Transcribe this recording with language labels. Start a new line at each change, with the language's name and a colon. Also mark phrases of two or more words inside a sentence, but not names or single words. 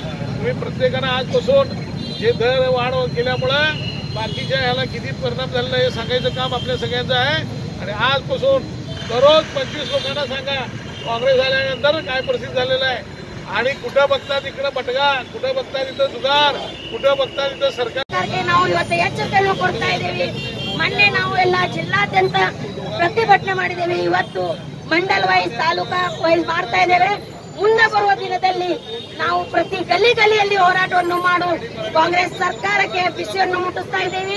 Marathi: तुम्ही प्रत्येकानं आजपासून जे दर वाढ केल्यामुळे बाकीच्या ह्याला किती परिणाम झालेला हे सांगायचं काम आपल्या सगळ्यांचं आहे. आणि आजपासून दररोज 25 लोकांना सांगा काँग्रेस आल्यानंतर काय परिस्थिती झालेलं आहे. आणि कुठं बघता तिकडं बटगा, कुठं बघता तिथं जुगार, कुठं बघता तिथं सरकार.
Kannada: ನಾವು ಇವತ್ತು ಎಚ್ಚರಿಕೆಯನ್ನು ಕೊಡ್ತಾ ಇದ್ದೇವೆ. ಮೊನ್ನೆ ನಾವು ಎಲ್ಲ ಜಿಲ್ಲಾದ್ಯಂತ ಪ್ರತಿಭಟನೆ ಮಾಡಿದ್ದೇವೆ. ಇವತ್ತು ಮಂಡಲ್ ವೈಸ್ ತಾಲೂಕಾ ವೈಸ್ ಮಾಡ್ತಾ ಇದ್ದೇವೆ. ಮುಂದೆ ಬರುವ ದಿನದಲ್ಲಿ ನಾವು ಪ್ರತಿ ಗಲ್ಲಿಯಲ್ಲಿ ಹೋರಾಟವನ್ನು ಮಾಡು ಕಾಂಗ್ರೆಸ್ ಸರ್ಕಾರಕ್ಕೆ ಬಿಸಿಯನ್ನು ಮುಟ್ಟಿಸ್ತಾ ಇದ್ದೇವೆ.